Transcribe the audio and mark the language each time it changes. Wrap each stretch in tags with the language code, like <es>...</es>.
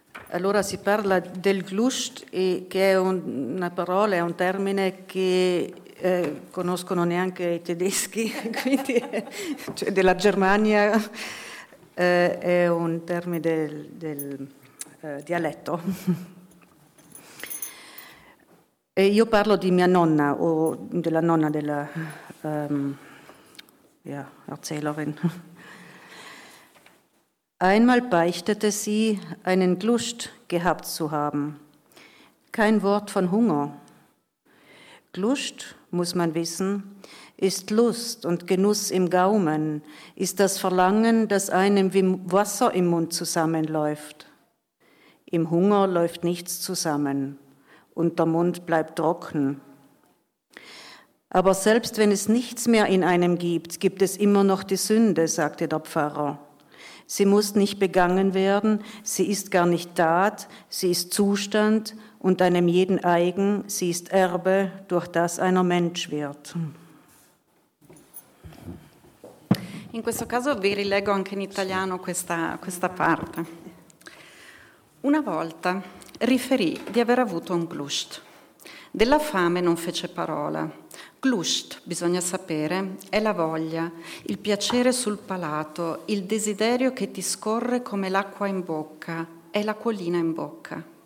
<it>Allora si parla del Glust, che è una parola, è un termine che conoscono neanche i tedeschi, quindi cioè della Germania, è un termine del dialetto. E io parlo di mia nonna o della nonna della Erzählerin.</it> <de>Einmal beichtete sie, einen Glust gehabt zu haben. Kein Wort von Hunger. Glust, muss man wissen, ist Lust und Genuss im Gaumen, ist das Verlangen, das einem wie Wasser im Mund zusammenläuft. Im Hunger läuft nichts zusammen und der Mund bleibt trocken. Aber selbst wenn es nichts mehr in einem gibt, gibt es immer noch die Sünde, sagte der Pfarrer. Sie muss nicht begangen werden, sie ist gar nicht Tat, sie ist Zustand und einem jeden eigen, sie ist Erbe, durch das einer Mensch wird.</de> <it>In questo caso vi rileggo anche in italiano questa parte. Una volta riferì di aver avuto un Glust. Della fame non fece parola. Glust, bisogna sapere, è la voglia, il piacere sul palato, il desiderio che ti scorre come l'acqua in bocca, è l'acquolina in bocca.</it>